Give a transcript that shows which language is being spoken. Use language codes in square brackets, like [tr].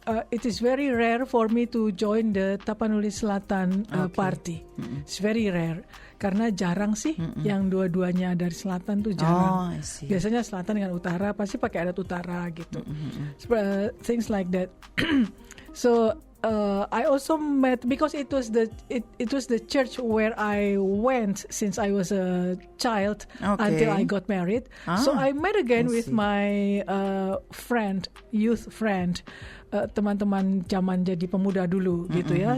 [en] It is very rare for me to join the Tapanuli Selatan party. It's very rare [id] karena jarang sih yang dua-duanya dari selatan tuh jarang. [en] I see. [id] Biasanya selatan dengan utara pasti pakai adat utara gitu. [en] Things like that. So I also met because it was the church where I went since I was a child until I got married. So I met again with my youth friend, [id] teman-teman zaman jadi pemuda dulu gitu ya.